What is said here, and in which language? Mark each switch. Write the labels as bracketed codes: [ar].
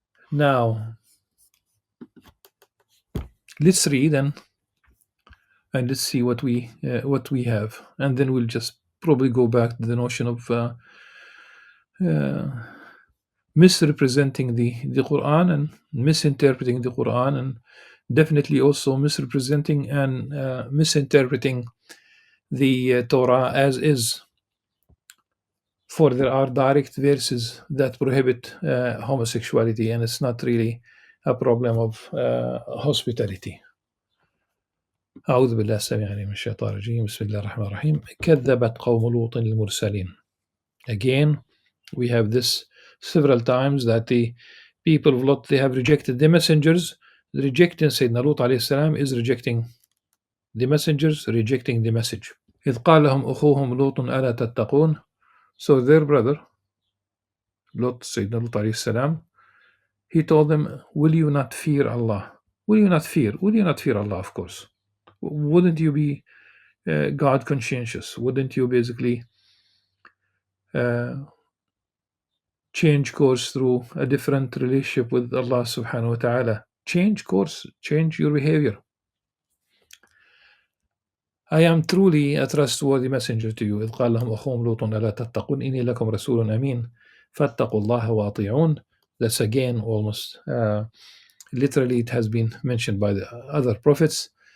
[en] Now, let's read and let's see what we have, and then we'll just probably go back to the notion of misrepresenting the Quran and misinterpreting the Quran, and definitely also misrepresenting and misinterpreting the Torah as is. For there are direct verses that prohibit homosexuality, and it's not really a problem of hospitality. [ar] أعوذ بالله السميع العليم من الشيطان الرجيم. بسم الله الرحمن الرحيم. كذبت قوم لوط المرسلين. [en] Again, we have this several times, that the people of Lot, they have rejected the messengers. Rejecting Sayyidina Lut alayhi salam is rejecting the messengers rejecting the message. [ar] إذ قال لهم أخوهم لوط ألا تتقون. [en] So their brother, Lot, Sayyidina Lut alayhi salam, he told them, will you not fear Allah? Will you not fear? Will you not fear Allah, of course? Wouldn't you be God conscientious? Wouldn't you basically uh, change course through a different relationship with Allah subhanahu wa ta'ala? Change course, change your behavior. I am truly a trustworthy messenger to you. [ar] إذ قال لهم أخوهم لوط ألا تتقون إني لكم رسول أمين فاتقوا الله وأطيعون. [en] That's again almost literally it has been mentioned by the other prophets.